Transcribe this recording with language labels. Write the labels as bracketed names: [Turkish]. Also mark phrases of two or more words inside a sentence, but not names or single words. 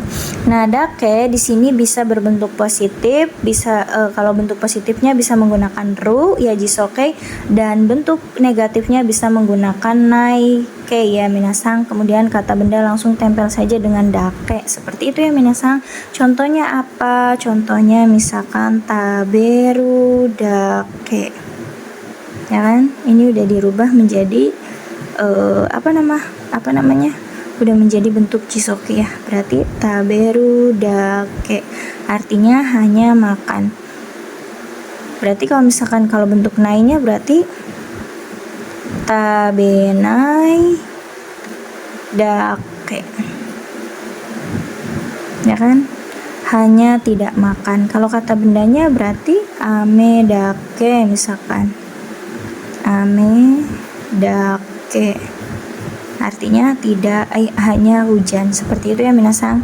[Indonesian] Nah, dake di sini bisa berbentuk positif, bisa kalau bentuk positifnya bisa menggunakan ru ya jisoke, dan bentuk negatifnya bisa menggunakan naike ya minasang. Kemudian kata benda langsung tempel saja dengan dake, seperti itu ya minasang. Contohnya apa? Contohnya misalkan [Japanese] 食べるだけ, [Indonesian] ya kan? Ini udah dirubah menjadi apa namanya, udah menjadi bentuk jisoke ya. Berarti [Japanese] 食べるだけ [Indonesian] artinya hanya makan. Berarti kalau misalkan kalau bentuk nainya berarti [Japanese] 食べないだけ, [Indonesian] ya kan? Hanya tidak makan. Kalau kata bendanya berarti [Japanese] 雨だけ, [Indonesian] misalkan [Japanese] 雨だけ [Indonesian] artinya tidak, hanya hujan, seperti itu ya minasang.